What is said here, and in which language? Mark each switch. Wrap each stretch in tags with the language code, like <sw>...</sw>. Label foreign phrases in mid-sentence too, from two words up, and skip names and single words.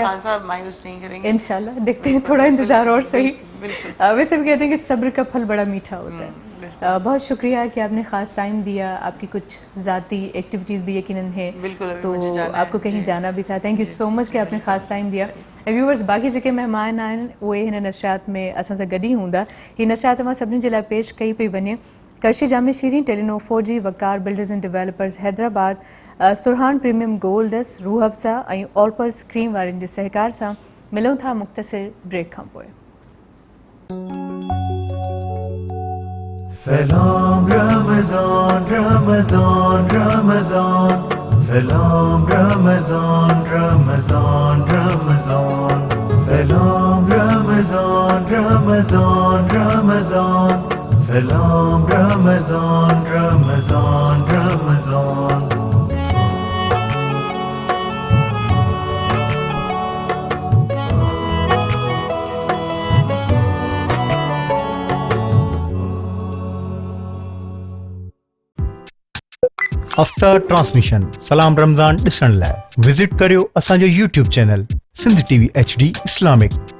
<ur>خان صاحب مایوس نہیں کریں گے انشاءاللہ دیکھتے ہیں, تھوڑا انتظار اور صحیح. ویسے بھی کہتے ہیں کہ صبر کا پھل بڑا میٹھا ہوتا ہے. بہت شکریہ کہ آپ نے خاص ٹائم دیا. آپ کی کچھ ذاتی ایکٹیویٹیز بھی یقیناً ہیں, تو آپ کو کہیں جانا بھی تھا.</ur> <en>thank you so much</en> <ur>کہ آپ نے خاص ٹائم دیا. ویورز باقی</ur> <sd>जेके महिमान आहिनि उहे हिन नशियात में असां सां गॾु ई हूंदा. हीअ नशियात मां सभिनी जे लाइ पेश कई पई वञे. करशी जामे शीरी, टेलीनो 4G, वकार बिल्डर्स एंड डेवलपर्स हैदराबाद, सुरहान प्रीमियम गोल्डस, रूह अफ़ज़ा ऐं ऑलपर्स क्रीम वारनि जे सहकार सां. मिलूं था मुख़्तसिर ब्रेक खां पोइ.</sd> <ur>سلام رمضان رمضان رمضان, سلام رمضان رمضان رمضان, سلام رمضان رمضان رمضان, سلام رمضان رمضان رمضان.</ur> <sd>अफ़्तार ट्रांसमिशन सलाम रमज़ान ॾिसण लाइ विज़िट करियो असांजो YouTube चैनल सिंध TV HD इस्लामिक.</sd>